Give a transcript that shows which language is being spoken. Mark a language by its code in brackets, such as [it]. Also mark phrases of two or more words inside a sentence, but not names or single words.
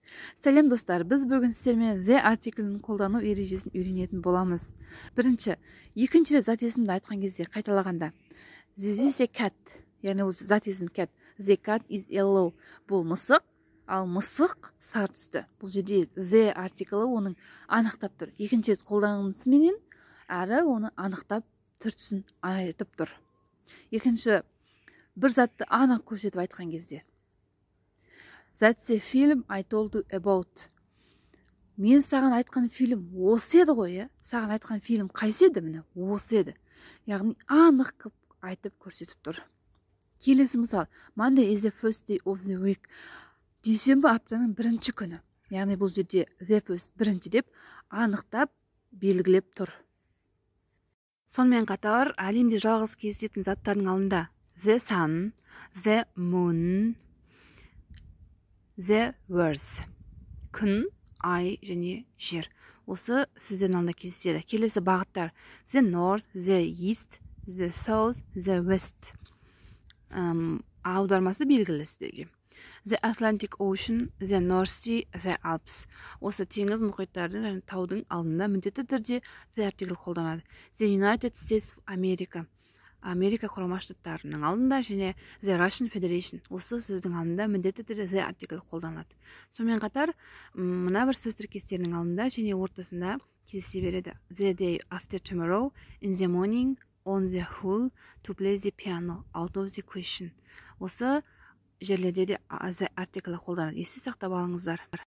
[kk] Сәлем достар, біз бүгін сіздермен the артиклін қолдану ережесін үйренетін боламыз. Бірінші, екінші рет зат есімді айтқан кезде қайталағанда [en] this is a cat, [kk] яғни ол зат есім cat. [en] The cat is yellow. [kk] Бұл мысық, ал мысық сары түсті. Бұл жерде the артиклі оның анықтап тұр. Екінші рет қолданысыменен әрі оны анықтап түртісін айтып тұр. Екінші, бір затты анық көрсетіп айтқан кезде [en] That's a film I told you about. [kk] Мен саған айтқан фильм осы еді ғой, саған айтқан фильм қайсы еді? Міне, осы еді. Яғни анық қып айтып көрсетіп тұр. Келесі мысал, [en] Monday is the first day of the week. [kk] Дүйсенбі аптаның бірінші күні. Яғни бұл жерде [en] the first [kk] бірінші деп анықтап белгілеп тұр. Сонымен қатар, әлемде жалғыз кездесетін заттардың алдында [en] the sun, the moon, the words. [kk] Күн, ай және жер. Осы сөздердің алдында кездеседі. Келесі бағыттар [en] the north, the east, the south, the west. [kk] Аудармасы белгілі сіздерге. [en] The Atlantic Ocean, the North Sea, the Alps. [kk] Осы теңіз мұхиттардың және таудың алдында міндетті түрде the артикль қолданады. [en] The United States of America. [kk] Америка құрама штаттарының алдында және the Russian Federation. Осы сөздің алдында міндетті түрде the артикль қолданылады. Сонымен қатар, мына бір сөз тіркестерінің алдында және ортасында кездесе береді. [en] The day after tomorrow, in the morning, on the whole, to play the piano, out of the question. [kk] Осы жерлерде де the артиклі қолданады. Есте сақтап алыңыздар.